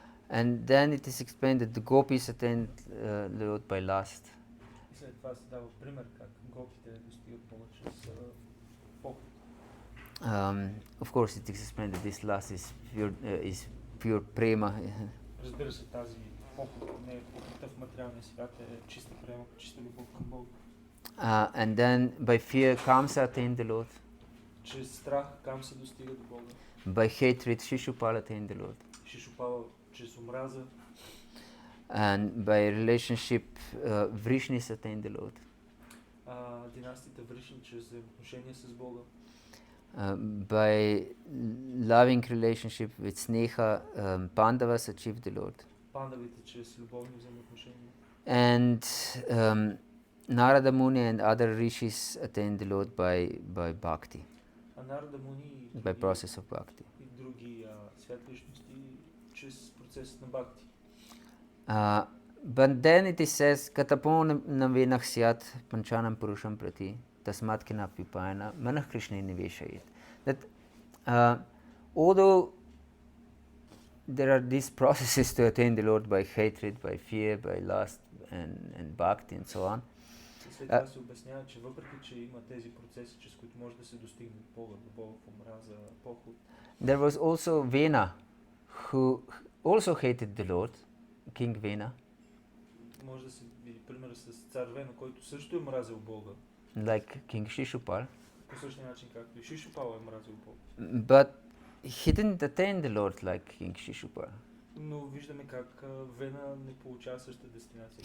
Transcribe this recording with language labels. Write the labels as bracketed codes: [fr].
[en] And then it is explained that the gopis attained the Lord by lust. [bg] И след това се дава пример как гопите достигат Бога чрез поход. [en] Of course, it is explained that this lust is pure prema. [bg] Разбира се, тази поход, не е похота в материалния свят, е чиста према, чиста любов към Бога. [en] And then by fear, Kamsa attained the Lord. [bg] Чрез страх Камса достига до Бога. [en] By hatred, Shishupala attained the Lord. [bg] Шишупала чрез омраза. [en] And by relationship, Vrishnis attained the Lord. [bg] Династията Вришни чрез взаимоотношения с Бога. [en] By loving relationship with Sneha, Pandavas achieved the Lord. [bg] Пандавите чрез любовни взаимоотношения. [en] And Narada Muni and other rishis attained the Lord by bhakti. [bg] А Нарада Муни [en] By process of bhakti. [bg] и други светличности чрез процесът на бхакти. [en] But then it is says, [sa] Katapon navenach syat panchanam purusham prati tasmat kinapipayana manah krishna niveshayit. [en] That although there are these processes to attain the Lord by hatred, by fear, by lust and bhakti and so on. [bg] След това се обяснява, че въпреки, че има тези процеси, чрез които може да се достигне до Бога в омраза, поход. [en] There was also Vena, who also hated the Lord, King Vena. [bg] Може да се види пример с цар Вена, който също е мразил Бога. [en] Like King Shishupal. [bg] По същия начин, както и Шишупал е мразил Бога. [en] But he didn't attain the Lord like King Shishupal. [bg] Но виждаме как Вена не получава същата дестинация.